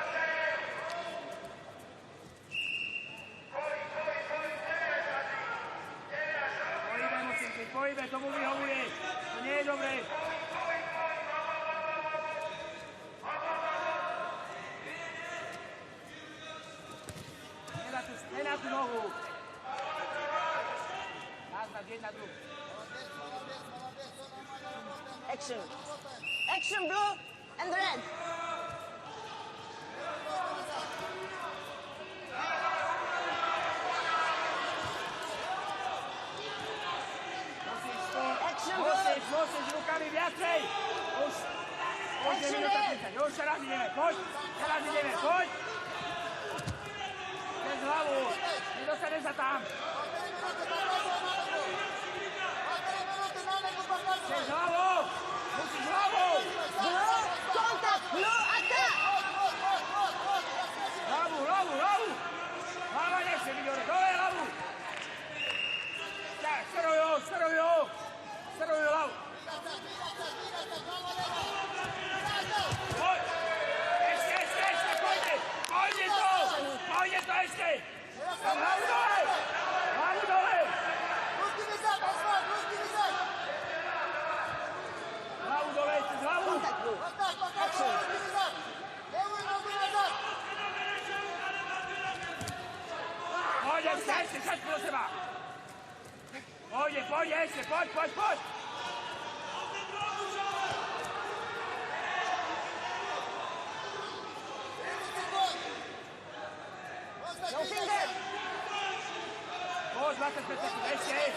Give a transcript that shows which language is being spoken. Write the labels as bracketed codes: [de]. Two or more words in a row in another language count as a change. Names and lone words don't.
[sk] Pojďme, mocinky, pojďme, tomu vyhovuje. To nie je dobré. Na tu nohu. Nastav, jedna tu. [en] Action. Action, blue and red. Action, blue. [sk] Musíš rukami viacej. Už je minúta 30. Už teraz ideme, poď. Poď. Bez hlavu. Nedostane sa tam. Bez hlavu. Musíš hlavu. [en] Blue, contact, blue, attack. [sk] Hlavu. Hlava nechce byť hore. Dole hlavu. Tak, sterujú hlavu. Poď. Ešte, pojďte. Pojďte to ešte. Hlavu dole. Hlavu dole, ešte z hlavu. [en] Contact, blue. Action. [sk] Pojď, ešte, všetko do seba. Pojď, ešte, poď. [en] No finger. [sk] Poď, 25 sekúnd, ešte.